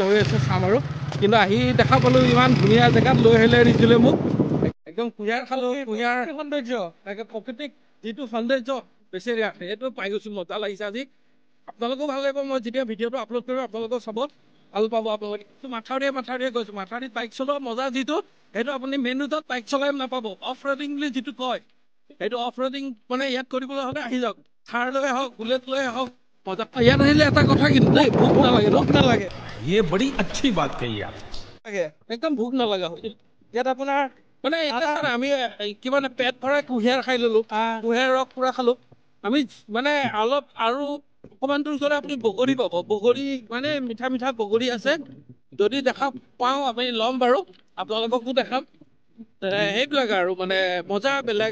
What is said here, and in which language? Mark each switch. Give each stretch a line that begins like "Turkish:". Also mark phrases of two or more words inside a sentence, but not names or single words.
Assamese: হৈ আছে চাম আৰু কিন্তু আহি দেখা পালো ইমান ধুনীয়া জেগাত লৈ আহিলে ৰিজুলে মোক একদম কুঁহিয়াৰ খালো কুঁহিয়াৰ সৌন্দৰ্য প্ৰকৃতিক যিটো সৌন্দৰ্য বেচেৰি আছে সেইটো পাই গৈছো মজা লাগিছে আজি আপোনালোকেও ভাল লাগিব মই যেতিয়া ভিডিঅ'টো আপলোড কৰিম আপোনালোকেও চাব ভাল পাব আপোনালোকে মাথাউৰিয়ে গৈছো মাথাউৰিত বাইক চলোৱা মজা যিটো সেইটো আপুনি
English: main roadত
Assamese: বাইক চলাই নাপাব
English: off roading
Assamese: বুলি যিটো কয় সেইটো
English: off roading
Assamese: মানে ইয়াত কৰিবলৈ হ'লে আহি যাওক থাৰ লৈ হওক বুলেট লৈ হওক মজা ইয়াত আহিলে এটা কথা কিন্তু দেই ভোক নালাগে
Hindi: ये बड़ी अच्छी बात कही आप
Assamese: একদম ভোক নালাগা ইয়াত আপোনাৰ মানে আমি কিমান পেট ভৰাই কুঁহিয়াৰ খাই ললো কুঁহিয়াৰ ৰস পুৰা খালো আমি মানে অলপ আৰু অকণমান দূৰ গ'লে আপুনি বগৰী পাব বগৰী মানে মিঠা মিঠা বগৰী আছে যদি দেখা পাওঁ আমি ল'ম বাৰু আপোনালোককো দেখাম সেইবিলাক আৰু মানে মজা বেলেগ আৰু